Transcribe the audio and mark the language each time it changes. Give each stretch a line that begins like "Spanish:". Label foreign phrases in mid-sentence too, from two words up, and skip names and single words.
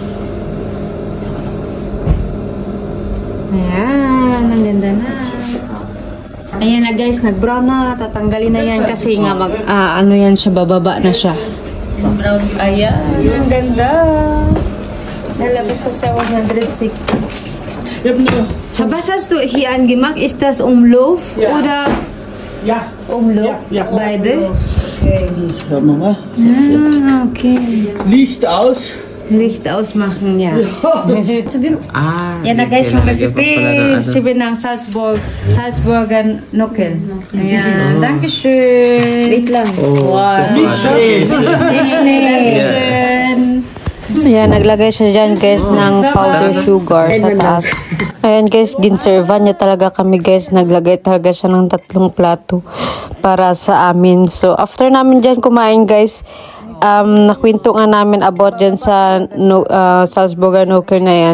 Filipino: Ayan, ang ganda na. Ayan na guys, nag-brown na. Tatanggalin na yan kasi nga ano yan siya, bababa na siya. Brown. Ayan, ang ganda. Nalabas na sa 160.
German: Was hast du hier angemacht? Ist das Umlauf oder Ja. Umlauf? Ja. Beide? Schauen wir mal. Ah, okay. Licht aus. Licht ausmachen, ja.
Filipino: Yan na guys, yung recipe ng Salzburger Knuckel. Ayan, dankeschön. Wait lang.
German: Nicht schlecht.
Filipino: Ayan, naglagay siya dyan guys ng powder sugar sa taas. Ayan guys, ginservan niya talaga kami guys. Naglagay talaga siya ng 3 plato para sa amin. So, after namin dyan kumain guys, nakwento nga namin about dyan sa Salzburger Knuckel na yan.